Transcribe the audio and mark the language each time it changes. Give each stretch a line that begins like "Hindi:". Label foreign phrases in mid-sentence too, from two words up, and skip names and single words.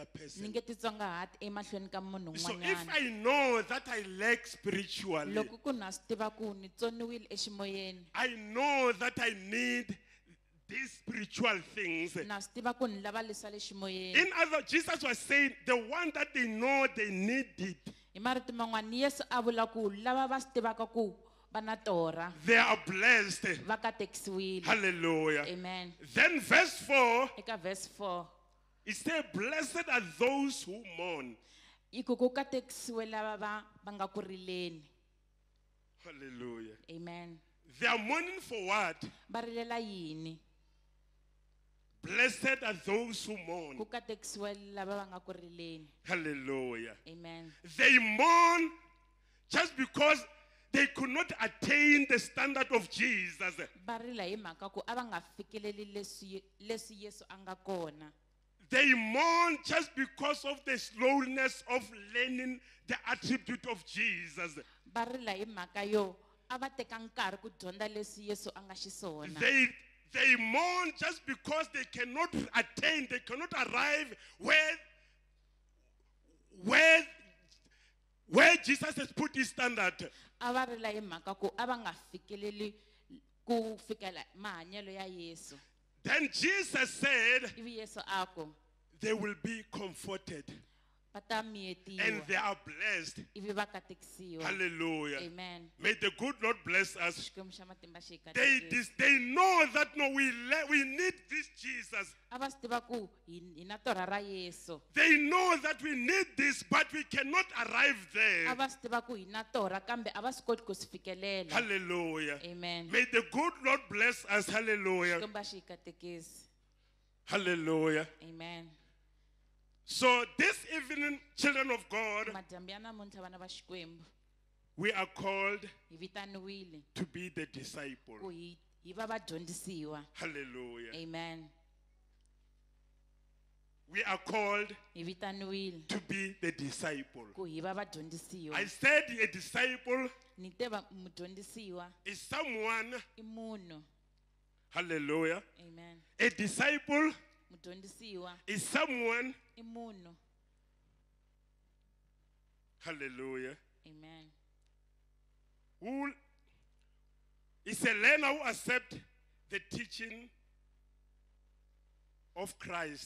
Tsonga: ni
English: person.
Tsonga: nge titsongahati emahlweni ka munhu
English: So if
Tsonga: un'wanyana.
English: I know that I lack spiritually,
Tsonga: Loko ku na swi tiva ku ni tsoniwile eximoyeni,
English: I know that I need these spiritual things.
Tsonga: na swi tiva ku ni lava leswa le ximoyeni.
English: In other, Jesus was saying the one that they know they need it,
Tsonga: Hi marito man'wana Yesu a vula ku lava va swi tivaka ku va na torha
English: they are blessed.
Tsonga: va katekisiwile.
English: Hallelujah. Amen. Then verse 4,
Tsonga: Eka verse 4
English: it says, blessed are those who mourn.
Tsonga: yi ku ku katekisiwe lava va nga ku rileni.
English: Hallelujah. Amen. They are mourning for what?
Tsonga: Va rilela yini?
English: Blessed are those who mourn.
Tsonga: Ku katekisiwe lava va nga ku rileni.
English: Hallelujah. Amen. They mourn just because they could not attain the standard of Jesus.
Tsonga: Va rila hi mhaka ku a va nga fikeleli leswi Yesu a nga kona.
English: They mourn just because of the slowness of learning the attribute of Jesus.
Tsonga: Va rila hi mhaka yo a va teka nkarhi ku dyondza leswi Yesu a nga xiswona.
English: They mourn just because they cannot attain, they cannot arrive where Jesus has put his standard.
Tsonga: A va rila hi mhaka ku a va nga fikeleli ku fikela mahanyelo ya Yesu.
English: Then Jesus said,
Tsonga: Ivi Yesu a ku
English: they will be comforted
Tsonga: va ta
English: and
Tsonga: miyetiwa.
English: they are blessed.
Tsonga: Ivi va katekisiwa.
English: Hallelujah. Amen. May the good Lord bless us.
Tsonga: Xikwembu xa matimba xi hi
English: They,
Tsonga: katekisa.
English: they know that no, we need this Jesus.
Tsonga: A va swi tiva ku hi na torha ra Yesu.
English: They know that we need this, but we cannot arrive
Tsonga: A
English: there.
Tsonga: va swi tiva ku hi na torha kambe a va swi koti ku swi fikelela.
English: Hallelujah. Amen. May the good Lord bless us. Hallelujah.
Tsonga: Xikwembu xi hi katekisa.
English: Hallelujah. Amen. So this evening, children of God,
Tsonga: Madyambu ya namuntlha vana va Xikwembu
English: we are called
Tsonga: hi vitaniwile
English: to be the disciple.
Tsonga: ku hi va vadyondzisiwa.
English: Hallelujah. Amen. We are called
Tsonga: Hi vitaniwile
English: to be the disciple.
Tsonga: ku hi va vadyondzisiwa.
English: I said a disciple
Tsonga: Ni te va mudyondzisiwa
English: is someone,
Tsonga: i munhu.
English: hallelujah. Amen. A disciple
Tsonga: Mudyondzisiwa
English: is someone,
Tsonga: i munhu.
English: hallelujah, Amen. who is a learner who accepts the teaching of Christ,